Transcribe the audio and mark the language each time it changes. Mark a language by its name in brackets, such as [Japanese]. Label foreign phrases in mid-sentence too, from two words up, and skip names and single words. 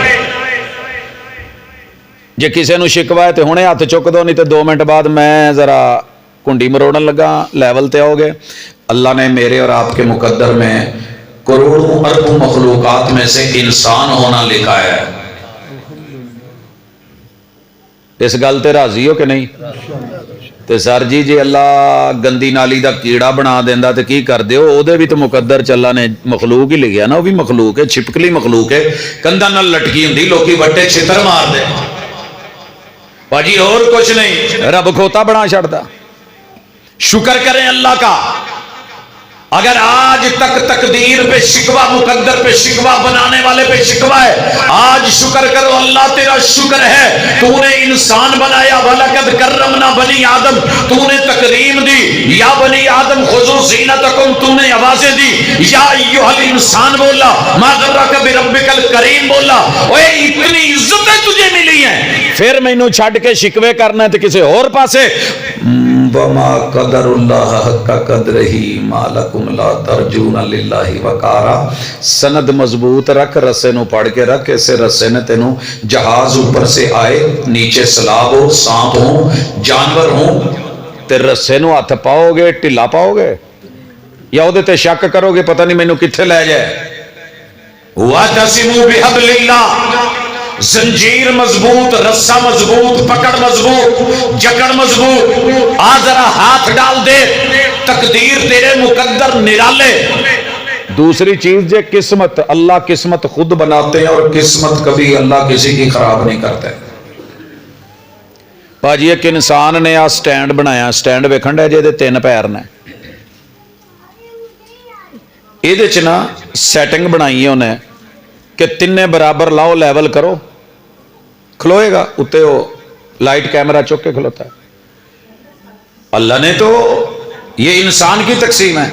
[Punjabi] جے کسی نو شکوا ہے تو ہنے ہاتھ چک دو, نہیں تو 2 منٹ بعد میں ذرا کنڈی مروڑن لگا, لیول تے آؤ گے. [Urdu] اللہ نے میرے اور آپ کے مقدر میں کروڑوں اربوں مخلوقات میں سے انسان ہونا لکھا ہے. [Punjabi] اس گل تے راضی ہو کہ نہیں؟ تے سر جی اللہ گندی نالی دا کیڑا بنا دیندا تے کی کر دیو, او دے بھی تو مقدر چ اللہ نے مخلوق ہی لکھیا نا, وہ بھی مخلوق ہے, چھپکلی مخلوق ہے, کندھاں نال لٹکی ہوندی, لوکی وٹے چھتر مار دے. باجی اور کچھ نہیں, رب کھوتا بنا چھڑدا. [Urdu] شکر کریں اللہ کا. اگر آج تک تقدیر پہ شکوہ, مقدر پہ شکوہ, بنانے والے پہ شکوہ ہے, آج شکر کرو اللہ تیرا شکر ہے تو نے انسان بنایا. [Arabic] وَلَقَدْ كَرَّمْنَا بنی آدم, [Urdu] تو نے تکریم دی. [Arabic] یا بنی آدم خذوا زینتکم, [Urdu] تو نے آوازیں دی. [Arabic] یا ایھا الانسان [Urdu] بولا, [Arabic] ما غرک بربک الکریم [Urdu] بولا. اوے اتنی عزتیں تجھے ملی ہیں, [Punjabi] پھر مینوں چھڈ کے شکوے کرنا ہے تے کسی اور پاسے. [Arabic] وما قدر اللہ حق قدرہ ما لکم لا ترجون للہ وقارا. [Punjabi] سند مضبوط رکھ, رسے نو پڑھ کے رکھ, ایسے رسے نے تینوں جہاز اوپر سے آئے, نیچے سلاب ہو, سانپ ہو, جانور ہوں, تے رسے نو ہاتھ پاؤ گے ٹھلا پاؤ گے, یا وہ تے شک کرو گے پتہ نہیں مینوں کتھے لے جائے. [Arabic] وَاعْتَصِمُوا بِحَبْلِ اللَّهِ, [Urdu] زنجیر مضبوط, رسہ مضبوط, پکڑ مضبوط, جکڑ مضبوط. [Punjabi] آ ذرا ہاتھ ڈال دے, تقدیر تیرے مقدر نرالے. [Urdu] دوسری چیز جو قسمت, اللہ قسمت خود بناتے ہیں اور قسمت کبھی اللہ کسی کی خراب نہیں کرتے. [Punjabi] باجی ایک انسان نے آ سٹینڈ بنایا, سٹینڈ ویکھن دے جے 3 پیر نے, یہ چ نا سیٹنگ بنائی ہے انہیں کہ 3 برابر لاؤ, لیول کرو, کھلوئے گا اتے وہ [English] light camera [Punjabi] چک کے کھلوتا ہے. [Urdu] اللہ نے تو یہ انسان کی تقسیم ہے.